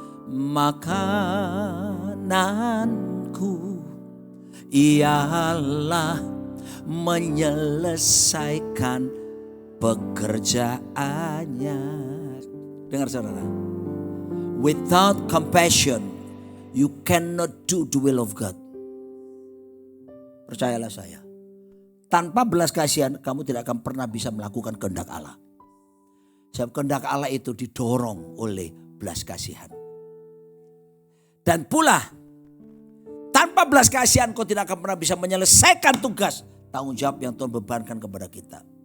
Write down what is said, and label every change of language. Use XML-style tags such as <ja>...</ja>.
<id>Makananku ialah menyelesaikan pekerjaannya. Dengar saudara.</id> <en>Without compassion, you cannot do the will of God.</en> <id>Percayalah saya. Tanpa belas kasihan, kamu tidak akan pernah bisa melakukan kehendak Allah. Sebab kehendak Allah itu didorong oleh belas kasihan. Dan pula, tanpa belas kasihan kau tidak akan pernah bisa menyelesaikan tugas tanggung jawab yang Tuhan bebankan kepada kita.</id>